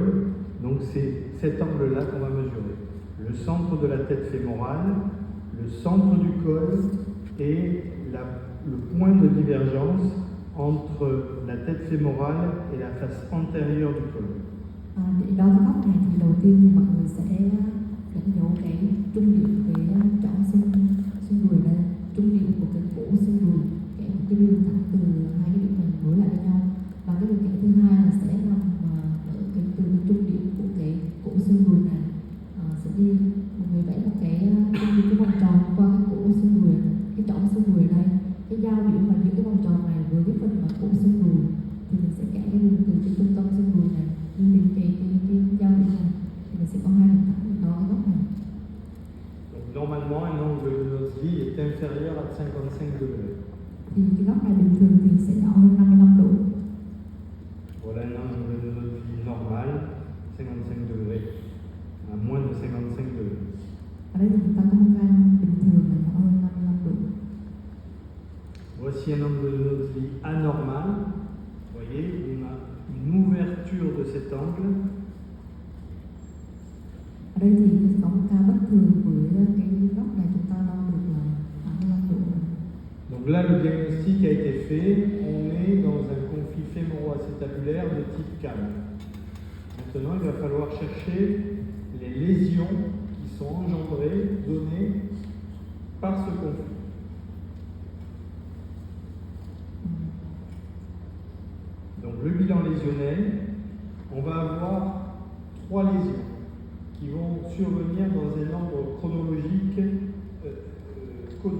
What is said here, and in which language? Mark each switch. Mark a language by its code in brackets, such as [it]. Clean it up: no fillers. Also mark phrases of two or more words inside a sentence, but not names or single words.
[fr] Donc c'est cet angle-là qu'on va mesurer. Le centre de la tête fémorale, le centre du col et le point de divergence entre la tête fémorale et la face antérieure du col. [vi] Để đo cái góc này thì đầu tiên thì mọi người sẽ đánh dấu cái trung điểm cái chõng xương đùi đây, trung điểm của cái cổ xương đùi, kẻ một cái đường thẳng từ hai cái điểm này nối lại với nhau. Và cái đường kẻ thứ hai là sẽ nằm ở cái từ trung điểm của cái cổ xương đùi này sẽ đi một người vẽ một cái vòng tròn qua cái cổ xương đùi này, cái chõng xương đùi này, cái giao điểm mà những cái vòng tròn này với cái phần mà cổ xương đùi thì mình sẽ kẻ cái đường từ cái trung tâm xương đùi này đi đến cái giao điểm này thì mình sẽ có hai đường thẳng đó cái góc này. [fr] Donc normalement, un angle de Notzi est inférieur à 55 degrés. [vi] Thì cái góc này bình thường thì sẽ nhỏ hơn 55 độ. [fr] Voilà un angle de Notzi normal, 55 degrés, à moins de 55 degrés. [vi] Ở đây thì chúng ta có một cái bình thường là nhỏ hơn 55 độ. [fr] Voici un angle de Notzi anormal. Vous voyez, on a une ouverture de cet angle. [vi] Ở đây thì có một ca bất thường với cái góc này chúng ta đo được là 85 độ. [fr] Donc là, le diagnostic a été fait. On est dans un conflit fémoro-acétabulaire de type calme. Maintenant, il va falloir chercher les lésions qui sont engendrées, données par ce conflit. Donc le bilan lésionnel, on va avoir 3 lésions qui vont survenir dans un ordre chronologique connu.